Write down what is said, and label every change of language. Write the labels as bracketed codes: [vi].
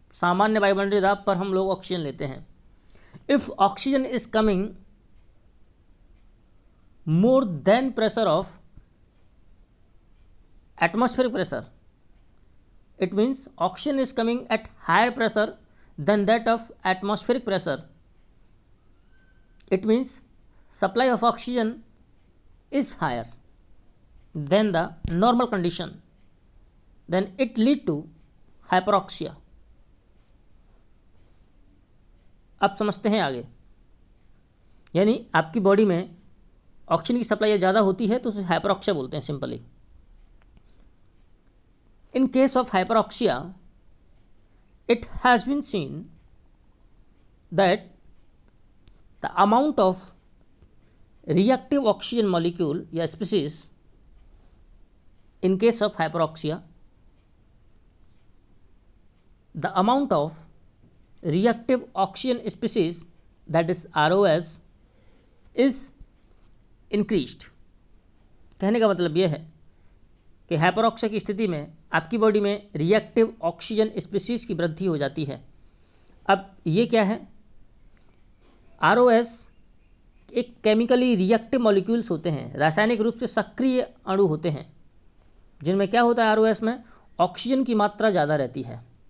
[hi] सामान्य वायुमंडलीय दाब पर हम लोग ऑक्सीजन लेते हैं। [en] If oxygen is coming more than pressure of atmospheric pressure, it means oxygen is coming at higher pressure than that of atmospheric pressure, it means supply of oxygen is higher than the normal condition, then it lead to hyperoxia। [hi] अब समझते हैं आगे। यानी आपकी body में oxygen की supply ज़्यादा होती है तो उसे हाइपरऑक्सिया बोलते हैं simply. [en] In case of hyperoxia it has been seen that the amount of reactive oxygen molecule या species in case of hyperoxia, the amount of reactive oxygen species that is ROS is increased। [hi] कहने का मतलब यह है कि हाइपरऑक्सिया की स्थिति में आपकी बॉडी में रिएक्टिव ऑक्सीजन स्पीसीज की वृद्धि हो जाती है। अब ये क्या है? ROS एक केमिकली रिएक्टिव मॉलिक्यूल्स होते हैं, रासायनिक रूप से सक्रिय अणु होते हैं, जिनमें क्या होता है ROS में ऑक्सीजन की मात्रा ज़्यादा रहती है।